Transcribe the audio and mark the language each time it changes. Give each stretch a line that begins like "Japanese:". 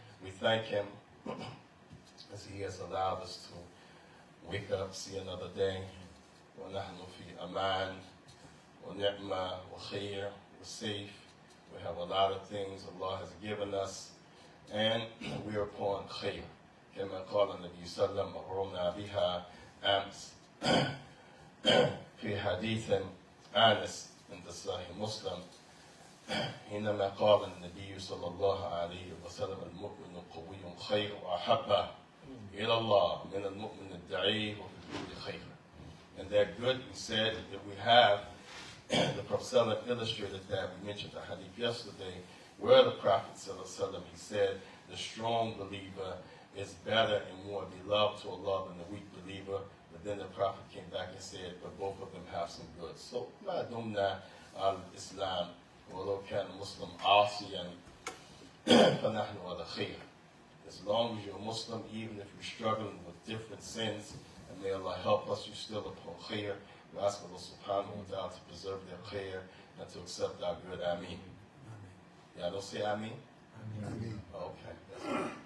English: We thank Him as He has allowed us to wake up, see another day.
Arabic: وَنَحْنُ فِي أَمَانٍ وَنِعْمَةٍ وَخَيْرٍ.
English: We're safe. We have a lot of things Allah has given us, and we are upon khayr.
Arabic: كما قال النبي صلى الله عليه وسلم مررنا بها أمس في حديث أنس عند صحيح مسلم حينما قال النبي صلى الله عليه وسلم المؤمن قوي خير وأحب إلى الله من المؤمن الضعيف وفي كل خير.
English: And that good, we said that we have the Prophet illustrated that. We mentioned the hadith yesterday, where the Prophet he said the strong believer is better and more beloved to Allah than the weak believer. But then the Prophet came back and said, but both of them have some good.
Arabic: So, ما دمنا على الإسلام ولو كان مسلم عاصيا فنحن على خير.
English: As long as you're a Muslim, even if you're struggling with different sins, and may Allah help us, you're still upon khair. We ask Allah subhanahu wa ta'ala to preserve their khair and to accept our good. Ameen. Yeah, don't say ameen? Ameen. Okay.